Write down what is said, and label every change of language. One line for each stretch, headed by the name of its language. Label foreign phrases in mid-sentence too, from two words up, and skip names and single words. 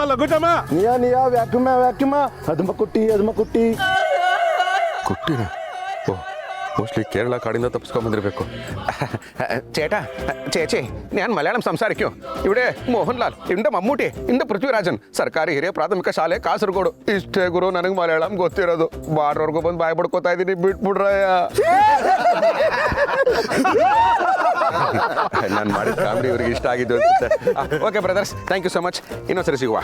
Kannada: ನಿಯಾ ವ್ಯಾಕ್ಯೂಮ ಅದ್ಮ ಕುಟ್ಟಿ ಕುಟ್ಟಿನ? ಓ, ಮೋಸ್ಟ್ಲಿ ಕೇರಳ ಕಾಡಿಂದ ತಪ್ಪಿಸ್ಕೊಂಬಂದಿರಬೇಕು.
Malayalam: ചേച്ചി ഞാൻ മലയാളം സംസാരിക്കും. ഇവിടെ മോഹൻലാൽ, ഇവിടെ മമ്മൂട്ടി, ഇവിടെ ಪೃಥ್ವಿರಾಜನ್.
Kannada: ಸರ್ಕಾರಿ ಹಿರಿಯ ಪ್ರಾಥಮಿಕ ಶಾಲೆ ಕಾಸರಗೋಡು. ಇಷ್ಟೇ ಗುರು ನನಗೆ ಮಲಯಾಳಂ ಗೊತ್ತಿರೋದು. ಬಾರ್ಡ್ವರ್ಗೂ ಬಂದು ಬಾಯ್ ಬಡ್ಕೋತಾ ಇದ್ದೀನಿ, ಬಿಟ್ಬಿಡ್ರಯ್ಯ. ನಾನು ಮಾಡಿದ ಕಾಮಿಡಿ ಇವ್ರಿಗೆ ಇಷ್ಟ ಆಗಿದ್ದು ಅನ್ಸುತ್ತೆ.
English: okay brothers, thank you so much.
Kannada: ಇನ್ನೊಂದ್ಸರಿ ಸಿಗುವ.